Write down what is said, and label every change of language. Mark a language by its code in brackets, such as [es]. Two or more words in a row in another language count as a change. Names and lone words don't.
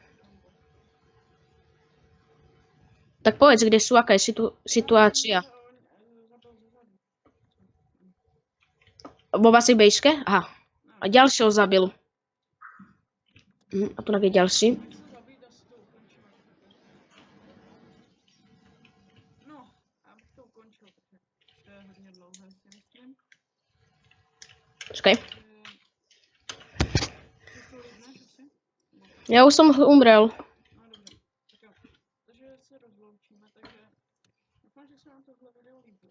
[sk] Tak povedz, kde sú, aká je situácia. Vo vašej bejške? Aha. A ďalšieho zabil. A tu je ďalší. No, [cs] abych to ukončil, protože to je hodně dlouhé, si myslím. [sk] Čakaj. Ty to líbneš asi? Ja už som umrel. [cs] No dobře, tak jo. Takže se rozloučíme, takže doufám, že se vám tohle video líbilo.